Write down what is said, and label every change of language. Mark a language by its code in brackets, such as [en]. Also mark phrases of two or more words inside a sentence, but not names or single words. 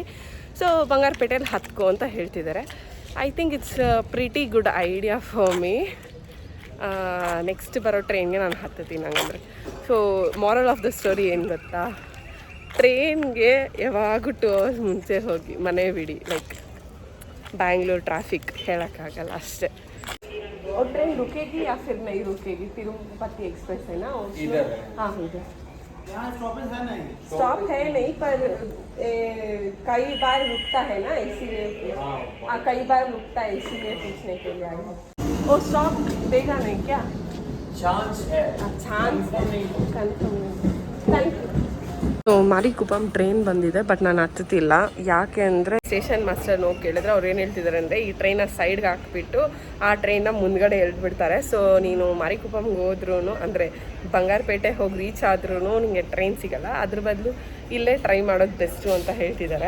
[kn] ಸೊ ಬಂಗಾರಪೇಟೆಯಲ್ಲಿ ಹತ್ಕೊ ಅಂತ ಹೇಳ್ತಿದ್ದಾರೆ. [en] I think it's pretty good idea for me. [kn] ನೆಕ್ಸ್ಟ್ ಬರೋ ಟ್ರೈನ್ಗೆ ನಾನು ಹತ್ತೀನಿ ಹಂಗಂದರೆ. ಸೊ [en] moral of the story [kn] ಏನು ಗೊತ್ತಾ, ಟ್ರೈನ್ಗೆ ಯಾವಾಗೂ 2 hours ಮುಂಚೆ ಹೋಗಿ ಮನೆ ಬಿಡಿ. [en] like Bangalore traffic [kn] ಹೇಳೋಕ್ಕಾಗಲ್ಲ ಅಷ್ಟೇ. [hi] और ट्रेन रुकेगी या फिर नहीं रुकेगी? तिरुपति एक्सप्रेस है ना इधर? हाँ इधर यहाँ स्टॉपेज है नहीं, स्टॉप है नहीं, पर कई बार रुकता है ना, इसीलिए कई बार रुकता है, इसीलिए पूछने के लिए आई हूँ. वो स्टॉप देगा नहीं क्या? चांस है, चांस नहीं, कंफर्म नहीं. [en] Thank you. [kn] ಸೊ ಮಾರಿಕುಪ್ಪಮ್ ಟ್ರೈನ್ ಬಂದಿದೆ, ಬಟ್ ನಾನು ಹತ್ತುತ್ತಿಲ್ಲ. ಯಾಕೆ ಅಂದರೆ ಸ್ಟೇಷನ್ ಮಾಸ್ಟರ್ ಹೋಗಿ ಕೇಳಿದ್ರೆ ಅವ್ರು ಏನು ಹೇಳ್ತಿದ್ದಾರೆ ಅಂದರೆ, ಈ ಟ್ರೈನ ಸೈಡ್ಗೆ ಹಾಕ್ಬಿಟ್ಟು ಆ ಟ್ರೈನ್ನ ಮುಂದ್ಗಡೆ ಎಳ್ಬಿಡ್ತಾರೆ. ಸೊ ನೀನು ಮಾರಿಕುಪ್ಪಮ್ಗೆ ಹೋದ್ರೂ, ಅಂದರೆ ಬಂಗಾರಪೇಟೆ ಹೋಗಿ ರೀಚ್ ಆದ್ರೂ ನಿಮಗೆ ಟ್ರೈನ್ ಸಿಗೋಲ್ಲ, ಅದ್ರ ಬದಲು ಇಲ್ಲೇ ಟ್ರೈ ಮಾಡೋದು ಬೆಸ್ಟು ಅಂತ ಹೇಳ್ತಿದ್ದಾರೆ.